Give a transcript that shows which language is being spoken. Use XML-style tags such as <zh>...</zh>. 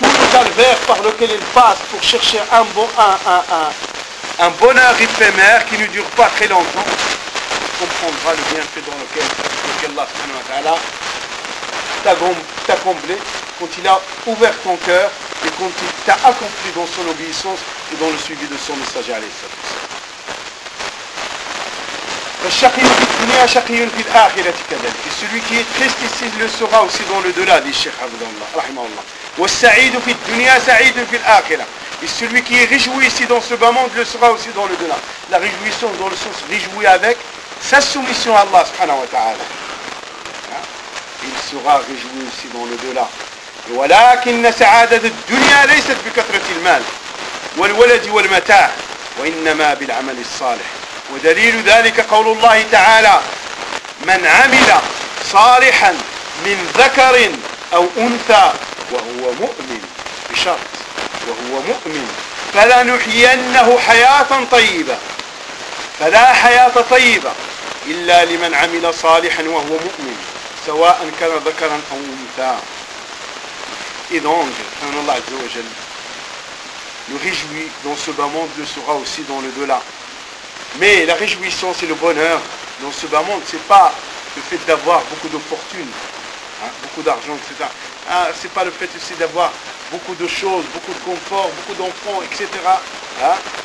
<fr>Calvaire par lequel il passe pour chercher un bonheur éphémère qui ne dure pas très longtemps, il comprendra le bienfait dans lequel Allah subhanahu wa ta'ala t'a comblé quand il a ouvert ton cœur et quand il t'a accompli dans son obéissance et dans le suivi de son messager. Allez, ça tout ça. Chacun qui finit à chacun qui l'a et celui qui est triste ici le sera aussi dans le delà, dit Cheikh Abdallah, rahimahullah.</fr> <ar>والسعيد في الدنيا سعيد في الآخرة.</ar> <fr>Et celui qui est réjoui ici dans ce bas monde le sera aussi dans le delà. La réjouissance dans le sens réjoui avec sa soumission à Allah subhanahu wa ta'ala. Il sera réjoui aussi dans le delà.</fr> <ar>ولكن سعادة الدنيا ليست بكثرة المال والولد والمتاع وإنما بالعمل الصالح. ودليل ذلك قول الله تعالى من عمل صالحا من ذكر أو أنثى وهو مؤمن بشرط وهو مؤمن فلنحيينه حياة طيبة. فلا حياة طيبة إلا لمن عمل صالحا وهو مؤمن سواء كان ذكرا أو أنثى.</ar> <fr>Et donc, le réjoui dans ce bas monde le sera aussi dans le delà. Mais la réjouissance et le bonheur dans ce bas monde, ce n'est pas le fait d'avoir beaucoup de fortune, hein, beaucoup d'argent, etc. Hein, ce n'est pas le fait aussi d'avoir beaucoup de choses, beaucoup de confort, beaucoup d'enfants, etc. Hein.</fr>